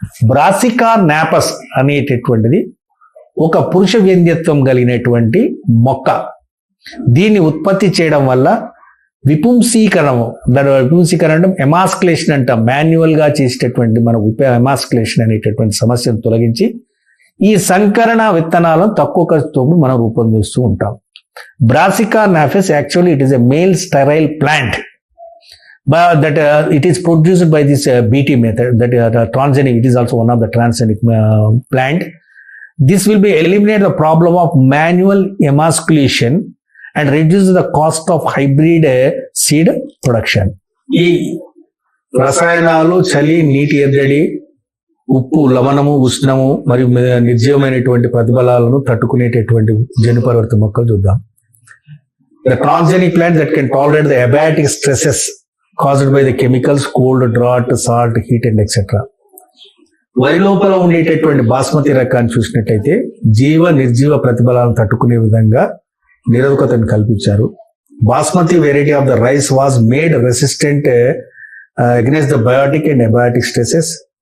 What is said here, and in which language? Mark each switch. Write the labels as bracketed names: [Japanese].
[Telugu] Brassica నాపస్ అనేటటువంటిది ఒక పురుష వ్యంగ్యత్వం కలిగినటువంటి మొక్క. దీన్ని ఉత్పత్తి చేయడం వల్ల విపుంసీకరణము, దాని విపుంసీకరణ ఎమాస్కులేషన్ అంటాం, మాన్యువల్ గా చేసేటటువంటి మన ఎమాస్కులేషన్ అనేటటువంటి సమస్యను తొలగించి ఈ సంకరణ విత్తనాలను తక్కువ ఖర్చుతో మనం రూపొందిస్తూ ఉంటాం. [English] Brassica napus actually it is a male sterile plant, that it is produced by this BT method, that transgenic, it is also one of the transgenic plant. This will be eliminate the problem of manual emasculation and reduce the cost of hybrid seed production. [Telugu] ఈ రసాయనాలు, చలి, నీటి ఎద్దడి, ఉప్పు, లవణము, ఉష్ణము మరియు నిర్జీవమైనటువంటి ప్రతిబలాలను తట్టుకునేటటువంటి జన్యు పరివర్తిత మొక్కలు చూద్దాం. [English] The transgenic plant that can tolerate the abiotic stresses caused by the chemicals, cold, drought, salt, heat and etc. [Telugu] వరి లోపల ఉండేటటువంటి బాస్మతి రకాన్ని చూసినట్టయితే జీవ నిర్జీవ ప్రతిబలాలను తట్టుకునే విధంగా నిరోధకతను కల్పించారు. [English] Basmati variety of the rice was made resistant against the biotic and abiotic stresses.